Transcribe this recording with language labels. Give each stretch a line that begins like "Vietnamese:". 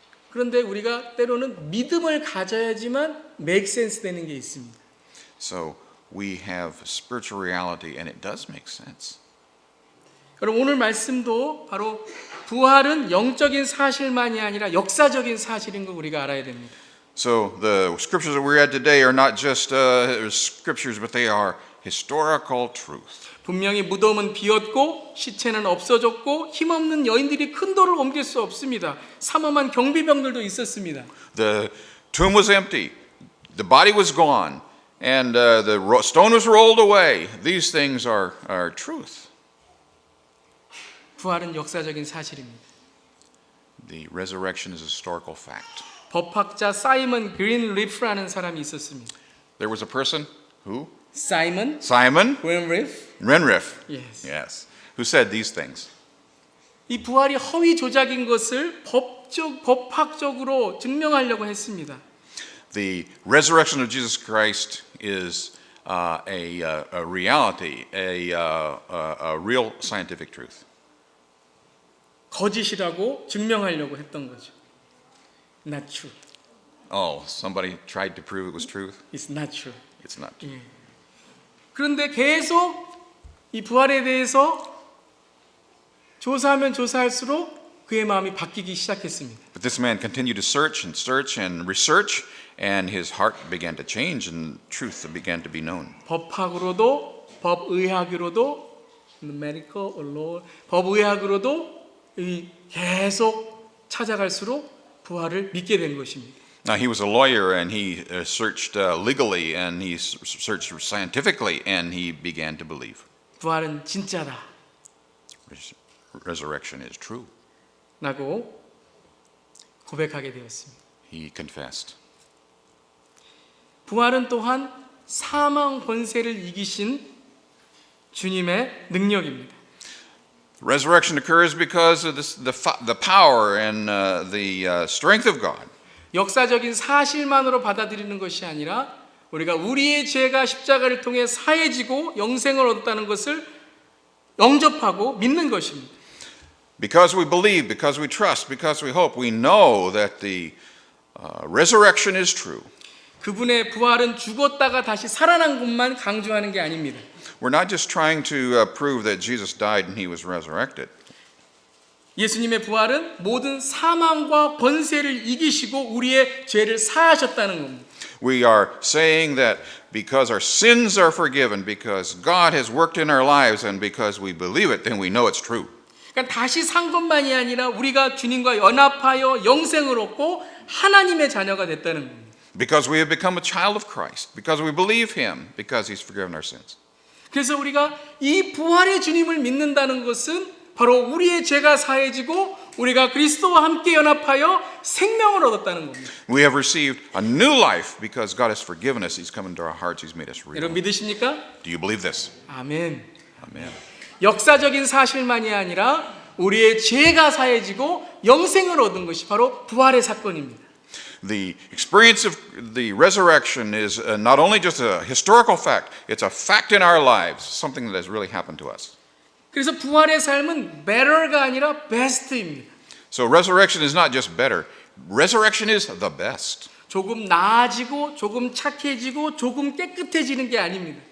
Korean: 그런데 우리가 때로는 믿음을 가져야지만
English: make sense
Korean: 되는 게 있습니다.
English: So we have spiritual reality, and it does make sense.
Korean: 여러분 오늘 말씀도 바로 부활은 영적인 사실만이 아니라 역사적인 사실인 걸 우리가 알아야 됩니다.
English: So the scriptures that we read today are not just scriptures, but they are historical truth.
Korean: 분명히 무덤은 비었고 시체는 없어졌고 힘없는 여인들이 큰 돌을 옮길 수 없습니다. 삼엄한 경비병들도 있었습니다.
English: The tomb was empty, the body was gone, and the stone was rolled away. These things are truth.
Korean: 부활은 역사적인 사실입니다.
English: The resurrection is a historical fact.
Korean: 법학자 사이먼 그린리프라는 사람이 있었습니다.
English: There was a person who?
Korean: 사이먼
English: Simon
Korean: 그린리프.
English: Renriff. Yes. Yes. Who said these things.
Korean: 이 부활이 허위 조작인 것을 법학적으로 증명하려고 했습니다.
English: The resurrection of Jesus Christ is a reality, a real scientific truth.
Korean: 거짓이라고 증명하려고 했던 거죠.
English: Not true. Oh, somebody tried to prove it was truth? It's not true. It's not.
Korean: 그런데 계속 이 부활에 대해서 조사하면 조사할수록 그의 마음이 바뀌기 시작했습니다.
English: But this man continued to search and research, and his heart began to change, and truth began to be known.
Korean: 법학으로도 법의학으로도
English: medical law
Korean: 법의학으로도 이 계속 찾아갈수록 부활을 믿게 된 것입니다.
English: Now, he was a lawyer, and he searched legally, and he searched scientifically, and he began to believe.
Korean: 부활은 진짜다.
English: Resurrection is true.
Korean: 라고 고백하게 되었습니다.
English: He confessed.
Korean: 부활은 또한 사망 권세를 이기신 주님의 능력입니다.
English: Resurrection occurs because of the power and the strength of God.
Korean: 역사적인 사실만으로 받아들이는 것이 아니라 우리가 우리의 죄가 십자가를 통해 사해지고 영생을 얻었다는 것을 영접하고 믿는 것입니다.
English: Because we believe, because we trust, because we hope, we know that the resurrection is true.
Korean: 그분의 부활은 죽었다가 다시 살아난 것만 강조하는 게 아닙니다.
English: We're not just trying to prove that Jesus died and he was resurrected.
Korean: 예수님의 부활은 모든 사망과 권세를 이기시고 우리의 죄를 사하셨다는 겁니다.
English: We are saying that because our sins are forgiven, because God has worked in our lives, and because we believe it, then we know it's true.
Korean: 그러니까 다시 산 것만이 아니라 우리가 주님과 연합하여 영생을 얻고 하나님의 자녀가 됐다는 겁니다.
English: Because we have become a child of Christ, because we believe him, because he's forgiven our sins.
Korean: 그래서 우리가 이 부활의 주님을 믿는다는 것은 바로 우리의 죄가 사해지고 우리가 그리스도와 함께 연합하여 생명을 얻었다는 겁니다.
English: We have received a new life because God has forgiven us. He's come into our hearts. He's made us real.
Korean: 여러분 믿으십니까?
English: Do you believe this?
Korean: 아멘.
English: Amen.
Korean: 역사적인 사실만이 아니라 우리의 죄가 사해지고 영생을 얻은 것이 바로 부활의 사건입니다.
English: The experience of the resurrection is not only just a historical fact, it's a fact in our lives, something that has really happened to us.
Korean: 그래서 부활의 삶은 better가 아니라 best입니다.
English: So resurrection is not just better. Resurrection is the best.
Korean: 조금 나아지고 조금 착해지고 조금 깨끗해지는 게 아닙니다.